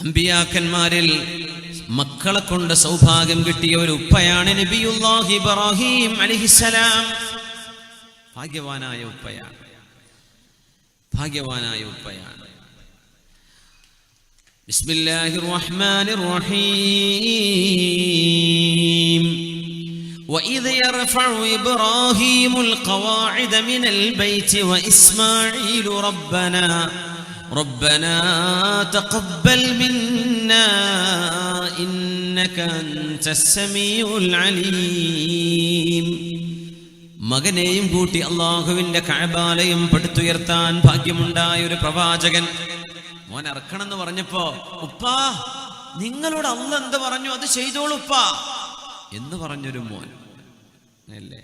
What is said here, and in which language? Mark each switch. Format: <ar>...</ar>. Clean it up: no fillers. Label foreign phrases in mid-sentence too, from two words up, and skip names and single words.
<ml>അമ്പിയാക്കന്മാരിൽ മക്കളെ കൊണ്ട് സൗഭാഗ്യം കിട്ടിയ ഒരു ഉപ്പയാണ് നബിയുല്ലാഹി ഇബ്രാഹിം അലൈഹിസ്സലാം. ഭാഗ്യവാനായ ഉപ്പയാണ്.</ml> <ar>بسم الله الرحمن الرحيم. وإذ يرفع إبراهيم القواعد من البيت وإسماعيل ربنا تقبل منا إنك أنت السميع العليم.</ar> <ml>മകനെയും കൂട്ടി അള്ളാഹുവിന്റെ കഅബാലയം പടുത്തുയർത്താൻ ഭാഗ്യമുണ്ടായ ഒരു പ്രവാചകൻ മോൻ ഇറക്കണമെന്ന് പറഞ്ഞപ്പോ, ഉപ്പാ നിങ്ങളോട് അള്ളാഹ് എന്ത് പറഞ്ഞു അത് ചെയ്തോളൂ ഉപ്പാ എന്ന് പറഞ്ഞൊരു മോൻ അല്ലേ.</ml>